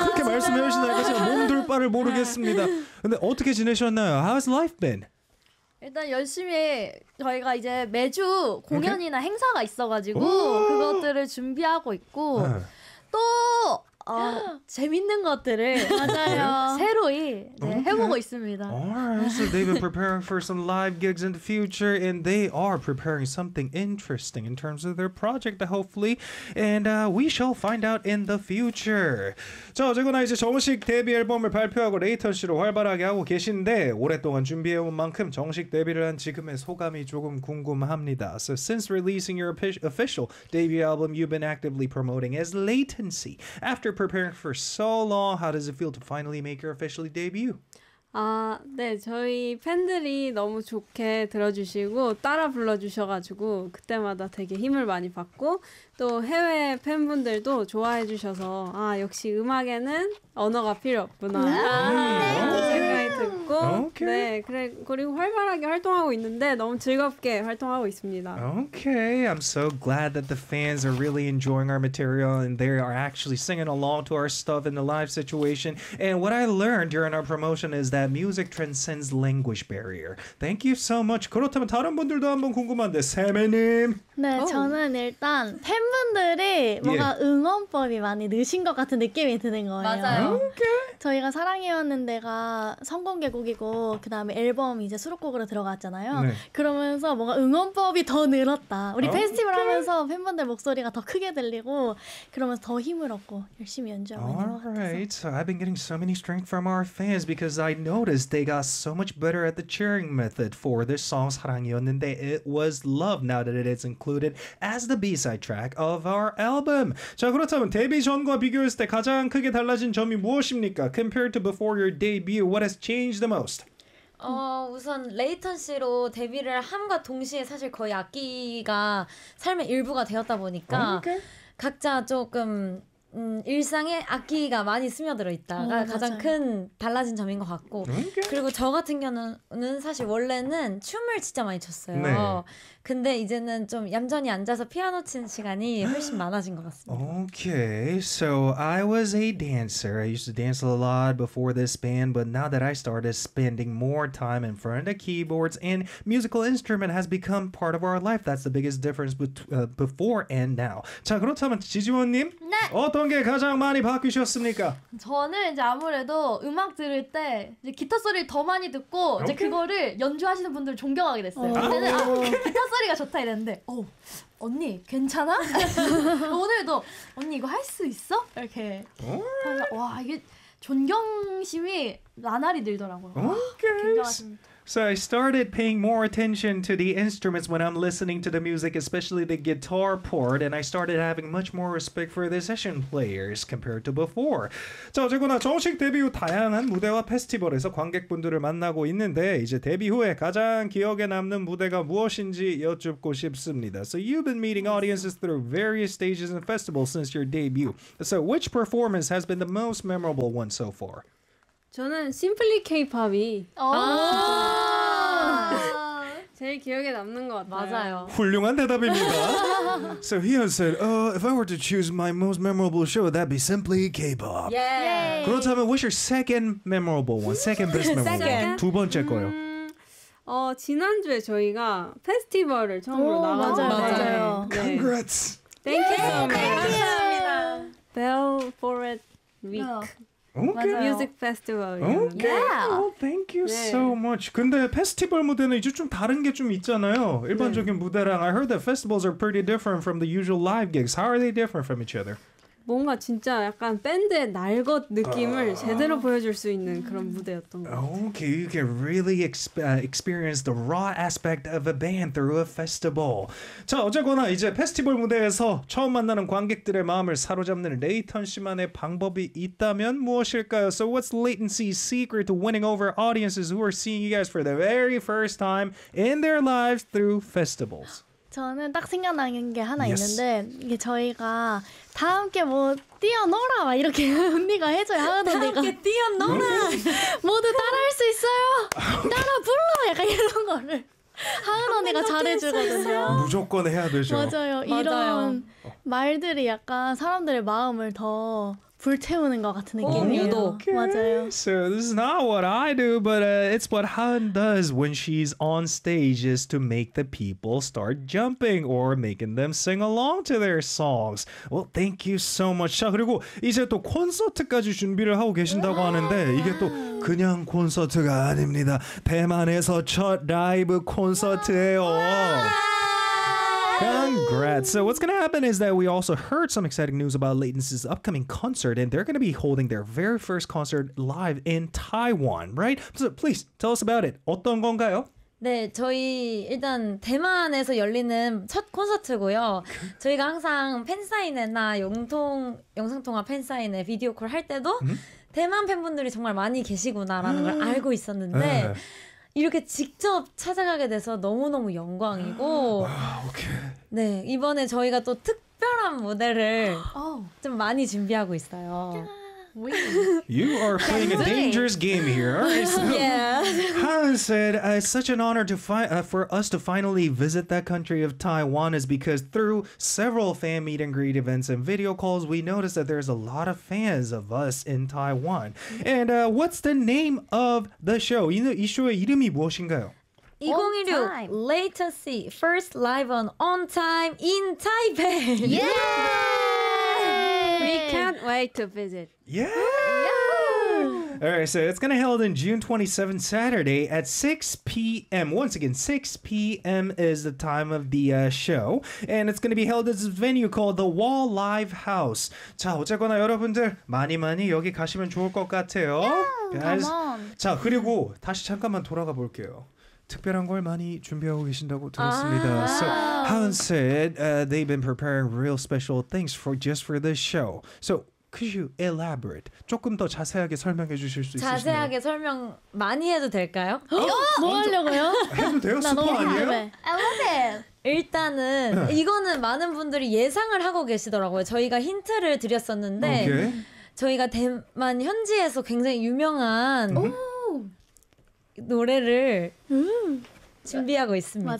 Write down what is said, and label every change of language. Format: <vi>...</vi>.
<ko>아, 그렇게 말씀해 주신다니까 제가 몸둘 바를 모르겠습니다. 네. 근데 어떻게 지내셨나요?</ko> <en>How's life been?</en> <ko>일단 열심히 저희가 이제 매주 공연이나 okay? 행사가 있어가지고 그것들을 준비하고 있고 또 재밌는 것들을 맞아요. 새로이 네, okay. 해보고 있습니다.</ko> <en>Alright, so they've been preparing for some live gigs in the future, and they are preparing something interesting in terms of their project, hopefully. And we shall find out in the future.</en> <ko>자, 어쨌거나 이제 정식 데뷔 앨범을 발표하고 레이턴 씨로 활발하게 하고 계신데 오랫동안 준비해온 만큼 정식 데뷔를 한 지금의 소감이 조금 궁금합니다.</ko> <en>So since releasing your official debut album, you've been actively promoting as Latency. After preparing for so long, how does it feel to finally make your official debut?</en> <ko>아, 네, 저희 팬들이 너무 좋게 들어주시고 따라 불러주셔가지고 그때마다 되게 힘을 많이 받고 또 해외 팬분들도 좋아해 주셔서 아, 역시 음악에는 언어가 필요 없구나 생각이 듣고</ko> <en>okay.</en> <ko>네, 그래, 그리고 활발하게 활동하고 있는데 너무 즐겁게 활동하고 있습니다.</ko> <en>Okay, I'm so glad that the fans are really enjoying our material and they are actually singing along to our stuff in the live situation. And what I learned during our promotion is that music transcends language barrier. Thank you so much.</en> <ko>그렇다면 다른 분들도 한번 궁금한데 세미님. 네, 저는 일단 팬분들이 뭔가 yeah. 응원법이 많이 느신 것 같은 느낌이 드는 거예요. 맞아요.</ko> <en>Okay.</en> <ko>저희가 사랑해왔는데가 성공개곡이고 그 다음에 앨범 이제 수록곡으로 들어갔잖아요. 네. 그러면서 뭔가 응원법이 더 늘었다. 우리 okay. 페스티벌 하면서 팬분들 목소리가 더 크게 들리고 그러면서 더 힘을 얻고 열심히 연주하고 있는 것 같아서.</ko> <en>Alright, so I've been getting so many strength from our fans because I noticed they got so much better at the cheering method for this song 사랑이었는데 It was love now that it is included as the B-side track of our album.</en> <ko>자 그렇다면 데뷔 전과 비교했을 때 가장 크게 달라진 점이 무엇입니까?</ko> <en>Compared to before your debut, what has changed the most?</en> <ko>우선 레이턴시로 데뷔를 함과 동시에 사실 거의 악기가 삶의 일부가 되었다 보니까</ko> <en>okay.</en> <ko>각자 조금 일상에 악기가 많이 스며들어 있다가 가장 맞아요. 큰 달라진 점인 것 같고</ko> <en>okay.</en> <ko>그리고 저 같은 경우는 사실 원래는 춤을 진짜 많이 췄어요. 네. 근데 이제는 좀 얌전히 앉아서 피아노 치는 시간이 훨씬 많아진 것 같습니다.</ko> <en>Okay, so I was a dancer. I used to dance a lot before this band, but now that I started spending more time in front of keyboards and musical instrument has become part of our life. That's the biggest difference before and now.</en> <ko>자, 그렇다면 지지원님? 네! 어떤 게 가장 많이 바뀌셨습니까? 저는 이제 아무래도 음악 들을 때 이제 기타 소리를 더 많이 듣고 okay. 이제 그거를 연주하시는 분들을 존경하게 됐어요. 이제는 기타 소리가 좋다 이랬는데 오, 언니 괜찮아? 오늘도 언니 이거 할 수 있어? 이렇게 그래서, 와 이게 존경심이 나날이 늘더라고요.</ko> <en>Okay.</en> <ko>와, 굉장하십니다.</ko> <en>So I started paying more attention to the instruments when I'm listening to the music, especially the guitar part, and I started having much more respect for the session players compared to before.</en> <ko>자, 어쨌거나 정식 데뷔 후 다양한 무대와 페스티벌에서 관객분들을 만나고 있는데 이제 데뷔 후에 가장 기억에 남는 무대가 무엇인지 여쭙고 싶습니다.</ko> <en>So you've been meeting audiences through various stages and festivals since your debut. So which performance has been the most memorable one so far?</en> <ko>저는 심플리 케이팝이 제일 기억에 남는 것 같아요. 맞아요. 훌륭한 대답입니다.</ko> <en>So Hyun said, if I were to choose my most memorable show, that'd be Simply K-pop. Yeah. 그렇다면, what's your second memorable one? Second best memorable one.</en> <ko>두 번째 거요. 지난주에 저희가 페스티벌을 처음으로 나갔어요. 맞아요.</ko> <en>Congrats. Thank you.</en> <ko>감사합니다.</ko> <en>Bell for it week. Okay. Music festival. Okay. Yeah. Oh, thank you 네. so much.</en> <ko>근데 페스티벌 무대는 이제 좀 다른 게 좀 있잖아요. 일반적인 네. 무대랑.</ko> <en>I heard that festivals are pretty different from the usual live gigs. How are they different from each other?</en> <ko>뭔가 진짜 약간 밴드의 날것 느낌을 제대로 보여줄 수 있는 그런 무대였던 것 같아요.</ko> <en>Okay, you can really experience the raw aspect of a band through a festival.</en> <ko>자, 어쨌거나 이제 페스티벌 무대에서 처음 만나는 관객들의 마음을 사로잡는 레이턴 씨만의 방법이 있다면 무엇일까요?</ko> <en>So what's Latency's secret to winning over audiences who are seeing you guys for the very first time in their lives through festivals?</en> <ko>저는 딱 생각나는 게 하나 yes. 있는데 이게 저희가 다 함께 뭐 뛰어놀아 막 이렇게 언니가 해줘야 하는데 다 함께 뛰어놀아 모두 따라할 수 있어요 따라 불러 약간 이런 거를 하은 언니가 잘해주거든요. 무조건 해야 되죠. 맞아요. 이런 맞아요. 말들이 약간 사람들의 마음을 더 불태우는 것 같은 느낌이에요.</ko> <en>Oh, okay.</en> <ko>맞아요.</ko> <en>So this is not what I do, but it's what Han does when she's on stage is to make the people start jumping or making them sing along to their songs. Well, thank you so much.</en> <ko>자, 그리고 이제 또 콘서트까지 준비를 하고 계신다고 하는데 이게 또 그냥 콘서트가 아닙니다. 대만에서 첫 라이브 콘서트예요.</ko> <en>Congrats. So what's going to happen is that we also heard some exciting news about Latency's upcoming concert, and they're going to be holding their very first concert live in Taiwan, right? So please tell us about it.</en> <ko>어떤 건가요? 네, 저희 일단 대만에서 열리는 첫 콘서트고요. 저희가 항상 팬사인회나 영상통화 팬사인회, 비디오 콜 할 때도 대만 팬분들이 정말 많이 계시구나라는 걸 알고 있었는데 이렇게 직접 찾아가게 돼서 너무너무 영광이고 네, 이번에 저희가 또 특별한 무대를 좀 많이 준비하고 있어요.</ko> <en>You are playing a dangerous game here. Right, so yeah. Han said, it's such an honor to for us to finally visit that country of Taiwan is because through several fan meet and greet events and video calls, we noticed that there's a lot of fans of us in Taiwan. And what's the name of the show?</en> <ko>이 쇼의 이름이 무엇인가요?</ko> <en>2016 Latency First Live on Time in Taipei. Yeah! We can't wait to visit. Yeah! All right, so it's going to be held in June 27th, Saturday at 6 p.m. Once again, 6 p.m. is the time of the show. And it's going to be held at this venue called the Wall Live House.</en> <ko>자, 어쨌거나 여러분들 많이 많이 여기 가시면 좋을 것 같아요.</ko> <en>Yeah, come on.</en> <ko>자, 그리고 다시 잠깐만 돌아가 볼게요. 특별한 걸 많이 준비하고 계신다고 들었습니다.</ko> <en>So, Han said they've been preparing real special things for just for this show. So, could you elaborate?</en> <ko>조금 더 자세하게 설명해 주실 수 자세하게 있으신가요? 자세하게 설명 많이 해도 될까요? 뭐 하려고요? 해도 돼요? 스포 아니에요?</ko> <en>I love it!</en> <ko>일단은 이거는 많은 분들이 예상을 하고 계시더라고요. 저희가 힌트를 드렸었는데 저희가 대만 현지에서 굉장히 유명한 노래를 준비하고 있습니다.</ko>